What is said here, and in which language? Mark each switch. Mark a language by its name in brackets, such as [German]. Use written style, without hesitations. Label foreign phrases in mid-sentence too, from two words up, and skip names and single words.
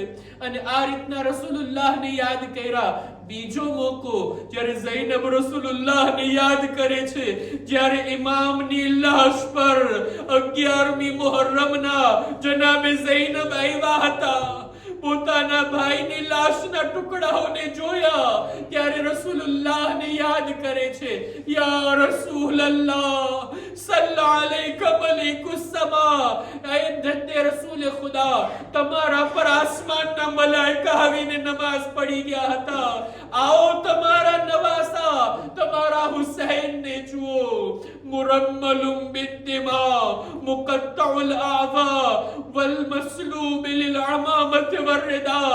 [Gujarati] અને આ રીતના રસૂલુલ્લાહને યાદ કર્યા. બીજો મોકો જ્યારે ઝૈનબ રસૂલુલ્લાહને યાદ કરે છે, જ્યારે ઇમામની લાશ પર 11મી મુહર્રમના જનાબે ઝૈનબ આવ્યા હતા, પોતાના ભાઈની લાશના ટુકડાઓને જોયા, ત્યારે રસૂલુલ્લાહને યાદ કરે છે, [Arabic] يا رسول الله, صلى عليك مليك السماء, [Gujarati] એ ધન્ય રસૂલ ખુદા, તમારા પર આસમાનના મલાઈકા આવીને નમાઝ પડી ગયા હતા. આવો તમારા નવાસા તમારા હુસૈનને જુઓ. [Arabic] مرملٌ بالدماء مقطع الأعضاء والمسلوب للعمامة والرداء.